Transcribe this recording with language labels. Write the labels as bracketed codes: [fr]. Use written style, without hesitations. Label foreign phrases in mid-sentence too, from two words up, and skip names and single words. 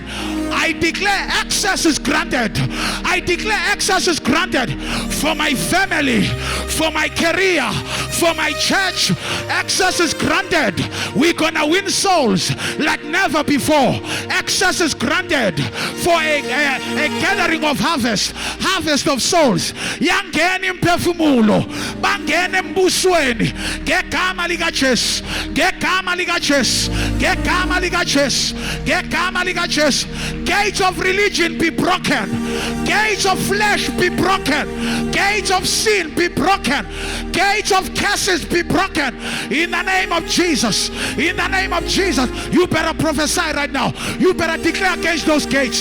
[en] I declare access is granted. I declare access is granted for my family, for my career, for my church. Access is granted. We're gonna win souls like never before. Access is granted for a gathering of harvest of souls. [zu] Yangena imphefumulo, bangena embusweni ngegama lika Jesu, ngegama lika Jesu, ngegama lika Jesu, ngegama lika Jesu. [en] Gates of religion be broken. Gates of flesh be broken. Gates of sin be broken. Gates of curses be broken. In the name of Jesus. In the name of Jesus. You better prophesy right now. You better declare against those gates.